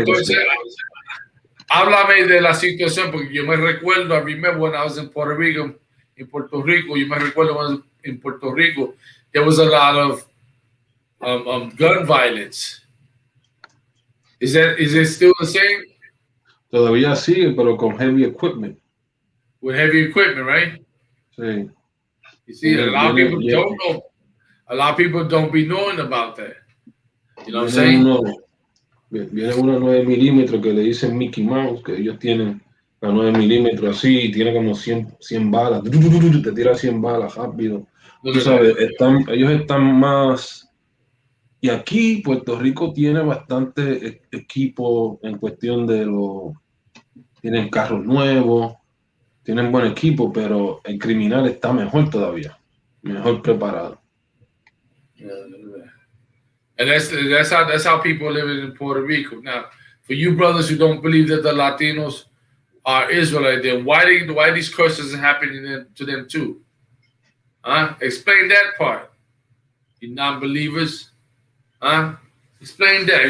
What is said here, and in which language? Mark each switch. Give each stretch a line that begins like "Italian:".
Spanish: Entonces, háblame de la situación, porque yo me recuerdo,
English: I remember when I was in Puerto Rico,
Spanish: yo me recuerdo cuando en Puerto Rico,
English: there was a lot of gun violence. Is it still the same?
Spanish: Todavía sigue, pero con
English: heavy equipment. With heavy equipment, right?
Spanish: Sí.
English: You see, a lot of people don't know. A lot of people don't be knowing about that. You know what I'm saying?
Spanish: Viene una 9 milímetros que le dicen Mickey Mouse, que ellos tienen la 9 milímetros así, y tiene como 100 balas. Te tira 100 balas rápido. Tú sabes, ellos están más. Y aquí Puerto Rico tiene bastante equipo en cuestión de tienen carros nuevos, tienen buen equipo, pero el criminal está mejor todavía, mejor preparado.
English: And that's how people live in Puerto Rico. Now, for you brothers who don't believe that the Latinos are Israelite, then why these curses are happening to them too? Huh? Explain that part, you non-believers. Huh? Explain that.